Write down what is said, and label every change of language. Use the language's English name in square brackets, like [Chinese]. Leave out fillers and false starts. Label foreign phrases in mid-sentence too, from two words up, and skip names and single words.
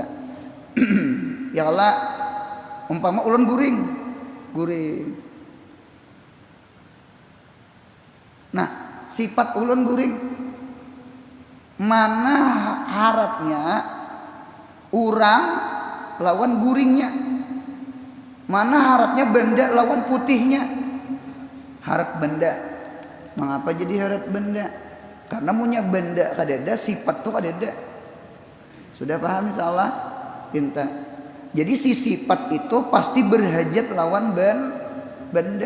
[Banjar] Ya Allah umpama ulun guring. Nah, sifat ulun guring. Mana haratnya orang lawan guringnya? Mana harapnya benda lawan putihnya? Harap benda. Mengapa jadi harap benda? Karena punya benda kadada, sifat tuh kadada. Sudah paham insyaallah? Pinta. Jadi si sifat itu pasti berhajat lawan benda.